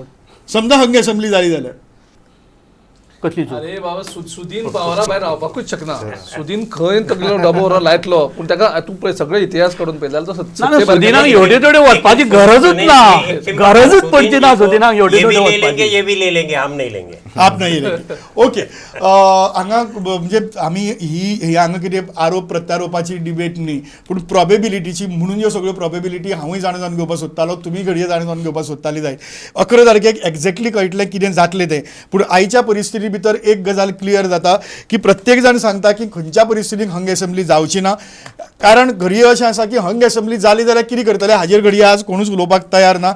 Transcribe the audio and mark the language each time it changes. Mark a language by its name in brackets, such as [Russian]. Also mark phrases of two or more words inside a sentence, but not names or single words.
[Konkani] समजा हंग असेंब्ली जाली जाल्यार कसली चूक? अरे बाबा सुदीन पावरा भायर रावपाकूच शकना. सुदीन खंय तगलो डबो व्हरून लायतलो, पूण ताका तूं पळय सगळे इतिहास काडून पळयतालो तो ना ना, सुदिनाक एवढे थोडे वचपाची गरजूच ना, गरजूच पडची ना सुदिनाक एवढे [Hindi] ये भी [Konkani] थोडे [Hindi] ले लेंगे, [Konkani] वचपाची. [Hindi] ये भी ले लेंगे, हम नहीं लेंगे। [Konkani] आप नाही येयले. ओके. हांगा म्हणजे आमी ही हांगा कितें आरोप प्रत्यारोपाची डिबेट न्ही, पूण प्रोबेबिलिटीची म्हणून ह्यो सगळ्यो प्रोबेबिलिटी हांवूय जाणून घेवपाक सोदतालो, तुमी घडये जाणून घेवपाक सोदताली जाय. 11 तारखेक एक्झॅक्टली कळटलें कितें जातलें तें. पूण आयच्या परिस्थिती भितर एक गजाल क्लियर जाता की प्रत्येक जाण सांगता की खंयच्या परिस्थितीक हंग असेंब्ली जावची ना, कारण घडये अशें आसा की हंग असेंब्ली जाली जाल्यार कितें करतले हाजेर घडये आज कोणूच उलोवपाक तयार ना.